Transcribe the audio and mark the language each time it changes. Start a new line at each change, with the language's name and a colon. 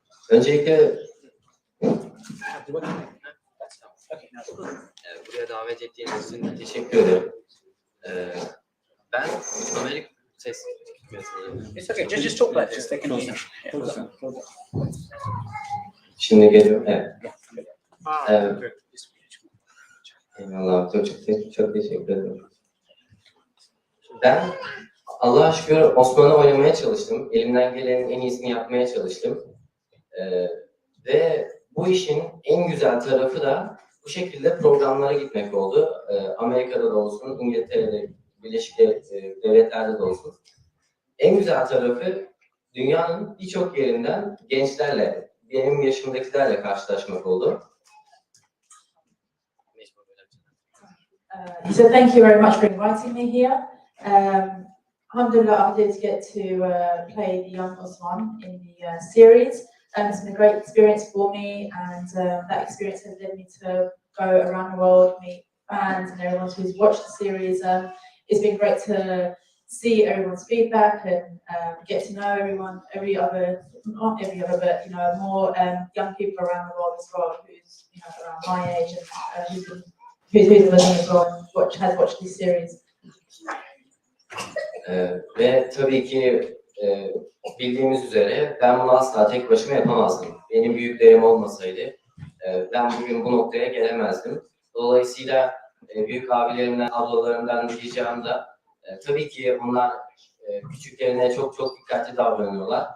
Turkish: Öncelikle buraya davet ettiğiniz için teşekkür ederim. Ben Amerika ses
English: It's okay, just talk like this. They can hear you.
Turkish: Şimdi geliyor. Evet. Evet. Eyvallah. Çok teşekkür ederim. Ben Allah'a şükür Osman'ı oynamaya çalıştım. Elimden gelenin en iyisini yapmaya çalıştım. Ve bu işin en güzel tarafı da bu şekilde programlara gitmek oldu. Amerika'da da olsun, İngiltere'de, Birleşik Devletler'de de olsun. En güzel tarafı dünyanın birçok yerinden gençlerle, benim yaşımdakilerle karşılaşmak oldu.
English: He said, thank you very much for inviting me here. Alhamdulillah, I did get to play the young Osman in the series. It's been a great experience for me, and that experience has led me to go around the world, meet fans and everyone who's watched the series. It's been great to see everyone's feedback and get to know everyone, not every other, but more young people around the world as well, who's around my age and who's listening as well and has watched this series.
Turkish: Ve tabii ki bildiğimiz üzere ben bunu asla tek başıma yapamazdım. Benim büyüklerim olmasaydı ben bugün bu noktaya gelemezdim. Dolayısıyla büyük abilerimden, ablalarımdan diyeceğim de tabii ki onlar küçüklerine çok dikkatli davranıyorlar.